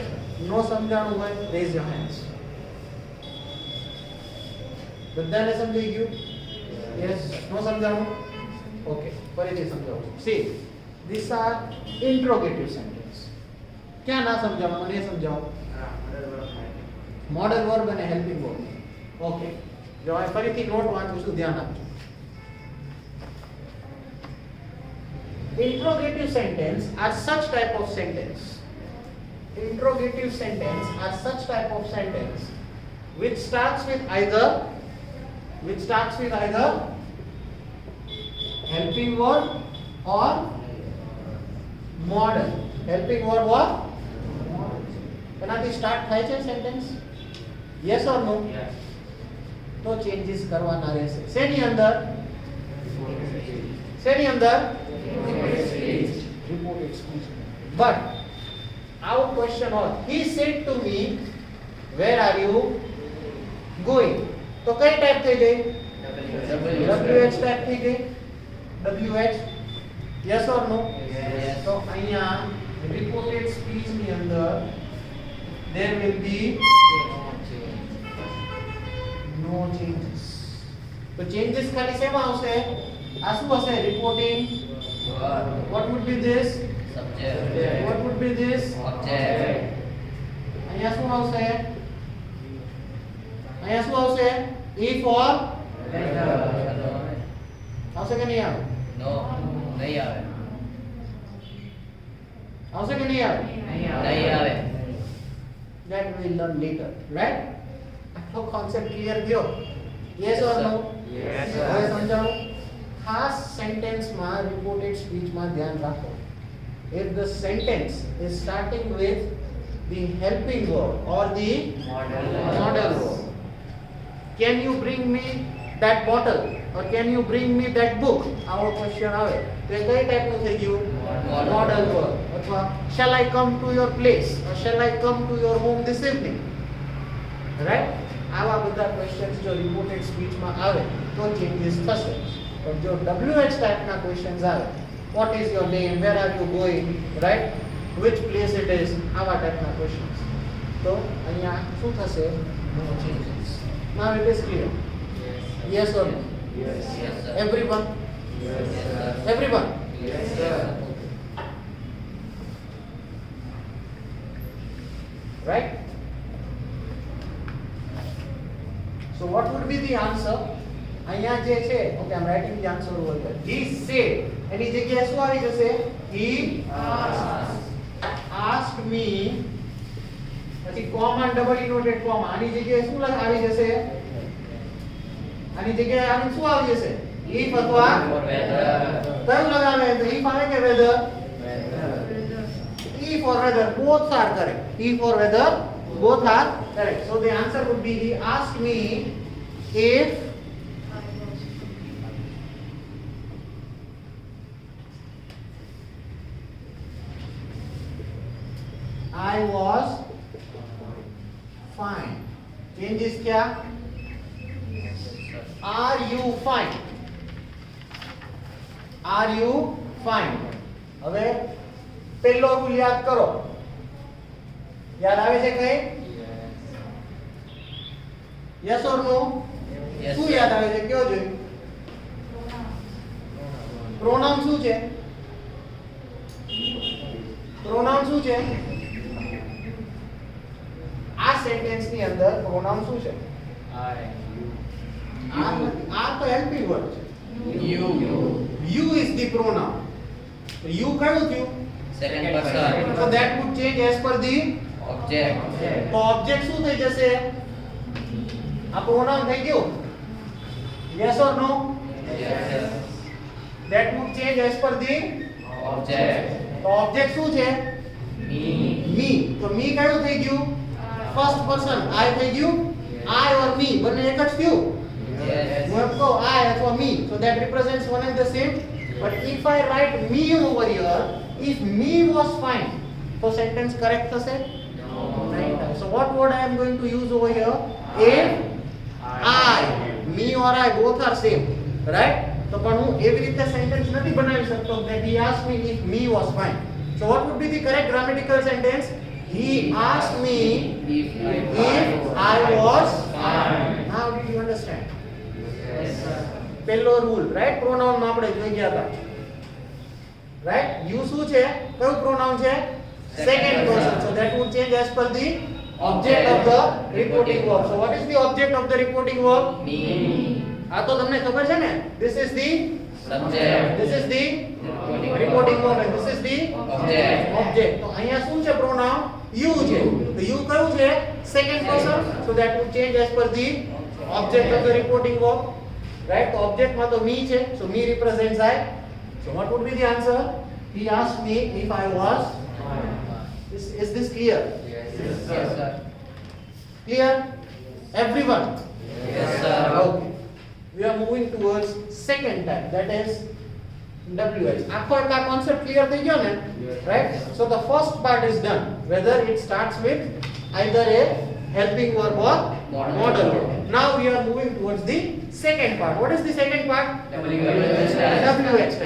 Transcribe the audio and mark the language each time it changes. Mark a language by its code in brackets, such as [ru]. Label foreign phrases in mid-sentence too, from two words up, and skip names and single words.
[en] No [gu] સમજાણું હોય [en] raise your hands. [gu] બધાને સમજાઈ ગયું? [en] Yes. No સમજાણું? Okay. [gu] ફરીથી સમજાવું છું. [en] See, these are interrogative sentence. [gu] ક્યાં ના સમજાવવા મને એ સમજાવો. [en] modal verb [gu] અને [en] helping verb. [gu] ઓકે. જો આ ફરીથી નોટ વાંચું છું ધ્યાન આપજો. [en] Interrogative sentence are such type of sentence. Interrogative sentence are such type of sentence which starts with either helping verb or modal. Helping verb or [gu] એનાથી સ્ટાર્ટ થાય છે સેન્ટેન્સ? [en] yes or no? [gu] તો ચેન્જીસ કરવાના રહેશે. શેની અંદર? [en] Reported speech. But our question was, he said to me, where are you going? [gu] તો કઈ ટાઈપ થઈ ગઈ? WH ટાઈપ થઈ ગઈ. [en] WH. Yes or no? Yes. [gu] તો અહીંયા [en] reported speech [gu] ની અંદર [en] there will be no changes. [gu] તો changes ખાલી શેમાં આવશે? આ શું હશે? [en] Reporting. Verb. What would be this? Subject. What would be this? Object. [gu] અહીંયા શું આવશે? અહીંયા શું આવશે? E for આવશે કે નહીં આવે? No. નહીં આવે. આવશે કે નહીં આવે? નહીં આવે. [en] That we will learn later, right? [gu] આખો [en] concept clear [gu] થયો? [en] Yes or no? Yes, [gu] હવે [en] sir. [gu] સમજાવું. ખાસ સેન્ટેન્સમાં [en] reported speechમાં [gu] ધ્યાન રાખો. [en] If the sentence is starting with the helping verb or the modal verb, can you bring me that bottle or can you bring me that book? [gu] આવો question આવે તો એ કઈ ટાઈપનું થઈ ગયું? [en] Modal. Modal verb. અથવા shall I come to your place or shall I come to your home this evening? Right? [gu] આવા બધા questions જો [en] reported speechમાં [gu] આવે તો changes થશે. પણ જો WH ટાઈપના questions આવે, [en] what is your name, where are you going, right, which place it is, [gu] આવા ટાઈપના questions, તો અહીંયા શું થશે? [en] No changes. Now it is clear. Yes or no? Yes, sir. Everyone? Yes, sir. Everyone? Yes, sir. Right? So what would be the answer? [gu] અહીંયા જે છે, [en] okay, I'm writing the answer over here. He said, [gu] એની જગ્યાએ શું આવી જશે? [en] He asked me, પછી comma and double inverted comma, [gu] આની જગ્યાએ શું આવી જશે? આની જગ્યાએ આનું શું આવી જશે? If અથવા [en] Weather. [gu] કયું લગાવે? તો if આવે કે whether? [en] Weather. E for weather, both are correct. E for weather, both are correct. So the answer would be, he asked me if I was fine. Changes क्या? Are you fine? Are you fine? [gu] હવે પહેલો રૂલ યાદ કરો. યાદ આવે છે કઈ? [en] Yes or no? Yes, [gu] શું [en] sir. [gu] યાદ આવે છે? કયો જોઈએ? પ્રોનાઉન શું છે? પ્રોનાઉન શું છે? આ સેન્ટેન્સ ની અંદર પ્રોનાઉન શું છે? આ તો હેલ્પિંગ વર્બ છે. [en] You. You is the pronoun. [gu] તો you કયું થયું? [en] Second person. So that would change as per the Object. [gu] તો ઓબ્જેક્ટ શું થઈ જશે? આ પ્રોનાઉન થઈ ગયું. [en] Yes or no? Yes, sir. That would change as per the Object. [gu] તો ઓબ્જેક્ટ શું છે? મી. તો મી કયું થઈ ગયું? ફર્સ્ટ પર્સન. આઈ થઈ ગયું? [en] I or me [gu] બંને એક જ થયું? [en] Yes. [gu] હું એમ કહું [en] I અથવા me, so that represents one and the same. But if I write me over here, if me was fine, so sentence correct થશે? Right. So what word I am going to use over here? If I, me or I both are same, right? [gu] તો પણ હું એવી રીતે sentence નથી બનાવી શકતો [en] that he asked me if me was fine. So what would be the correct grammatical sentence? He asked me If I was fine. How did you understand? Yes, sir. [gu] પહેલો રૂલ રાઈટ પ્રોનાઉન માં આપણે જોઈ ગયા હતા રાઈટ યુ શું છે કયું પ્રોનાઉન છે [en] second person so that would change as per the object of the reporting verb so what is the object of the reporting verb Me. [gu] આ તો તમને ખબર છે ને [en] this is the Subject. reporting verb and this is the object [gu] તો અહીંયા શું છે પ્રોનાઉન you છે તો you કયું છે [en] second person so that would change as per the object of the reporting verb. Right? So object માં તો me છે. So me represents I. So what would be the answer? He asked me if I was. Is this clear? Yes, sir. Clear? Everyone? Yes, sir. Okay. We are moving towards second type. That is WH. [gu] આખો એક આ concept clear થઈ ગયો ને? [en] Right? So the first part is done. Whether it starts with either a helping verb or modal verb. Now we are moving towards the second part. What is the second part? WH. WH type.